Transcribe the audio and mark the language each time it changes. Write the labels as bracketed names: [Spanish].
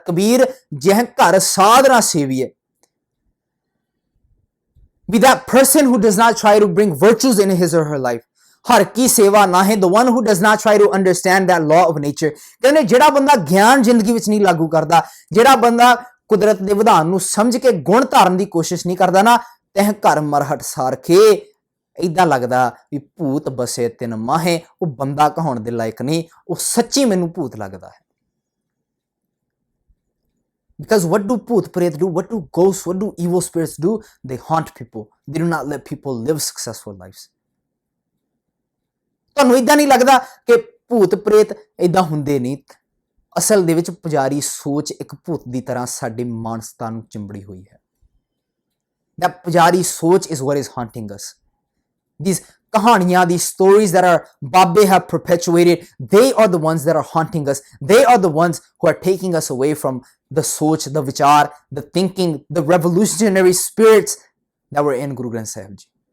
[Punjabi] ਕਬੀਰ ਜਹ ਘਰ ਸਾਧਨਾ ਸੇਵੀਏ, [English] be that person who does not try to bring virtues in his or her life। [Punjabi] ਹਰ ਕੀ ਸੇਵਾ ਨਾ ਹੈ, [English] the one who does not try to understand that law of nature। [Punjabi] ਕਹਿੰਦੇ ਜਿਹੜਾ ਬੰਦਾ ਗਿਆਨ ਜ਼ਿੰਦਗੀ ਵਿੱਚ ਨਹੀਂ ਲਾਗੂ ਕਰਦਾ, ਜਿਹੜਾ ਬੰਦਾ ਕੁਦਰਤ ਦੇ ਵਿਧਾਨ ਨੂੰ ਸਮਝ ਕੇ ਗੁਣ ਧਾਰਨ ਦੀ ਕੋਸ਼ਿਸ਼ ਨਹੀਂ ਕਰਦਾ ਨਾ, ਤਹ ਘਰ ਮਰਹਟ ਸਾਰਖੇ, ਇਦਾਂ ਲੱਗਦਾ ਵੀ ਭੂਤ ਬਸੇ ਤਿੰਨ ਮਾਹੇ, ਉਹ ਬੰਦਾ ਕਹਾਉਣ ਦੇ ਲਾਇਕ ਨਹੀਂ, ਉਹ ਸੱਚੀ ਮੈਨੂੰ ਭੂਤ ਲੱਗਦਾ ਹੈ। [English] Because what do Put Pret do? What do ghosts, what do evil spirits do? They haunt people. They do not let people live successful lives. [Punjabi] ਤੁਹਾਨੂੰ ਇਦਾਂ ਨਹੀਂ ਲੱਗਦਾ ਕਿ ਭੂਤ ਪ੍ਰੇਤ ਇਦਾਂ ਹੁੰਦੇ ਨਹੀਂ? ਅਸਲ ਦੇ ਵਿੱਚ ਪੁਜਾਰੀ ਸੋਚ ਇੱਕ ਭੂਤ ਦੀ ਤਰ੍ਹਾਂ ਸਾਡੀ ਮਾਨਸਤਾ ਨੂੰ ਚਿੰਬੜੀ ਹੋਈ ਹੈ। [English] That [Punjabi] ਪੁਜਾਰੀ ਸੋਚ [English] is what is haunting us. These [Punjabi] ਕਹਾਣੀਆਂ, [English] these stories that our Babbe have perpetuated, they are the ones that are haunting us. They are the ones who are taking us away from the soch, the vichar, the thinking, the revolutionary spirits that were in Guru Granth Sahib Ji।